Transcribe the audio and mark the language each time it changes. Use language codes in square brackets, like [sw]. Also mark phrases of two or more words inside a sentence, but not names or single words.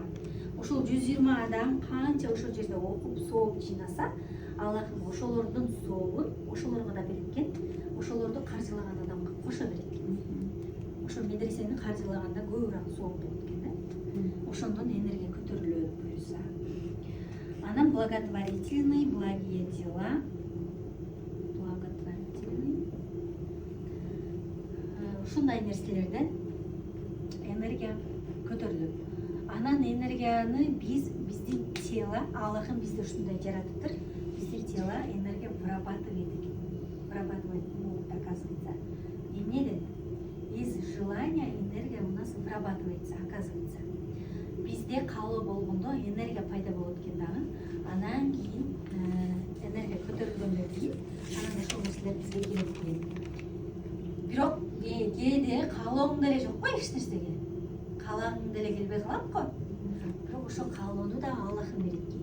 [ky] Ошол 120 адам канча ошол жерде окуп сооп жыйнаса, Аллахым ошолордун сообун ошолорго да берет экен. Ошолорду каржылаган адамга кошо берет экен. Ошол медресени каржылаганда көбүрөөк сооп болот экен да. Ошондон энергия көтөрүлөт буюрса. [ru] Анан благотворительный, благие дела. Благотворительный. [ky] Ушундай нерселерден энергия көтөрүлөт. Анан энергияны биздин тело, Аллахым бизди ушундай жаратыптыр. Биздин тело энергия вырабатывает экен. [ru] Вырабатывать могут, оказывается. Немеден из желания энергия у нас вырабатывается, оказывается. [ky] Бизде каалоо болгондо энергия пайда болот экен дагы. Анан кийин энергия көтөрүлгөндөн кийин анан ошол нерселер бизге келет экен. Бирок кээде каалооң деле жок го эч нерсеге. Каалагың деле келбей калат го. Бирок ошол каалоону да Аллахым берет экен.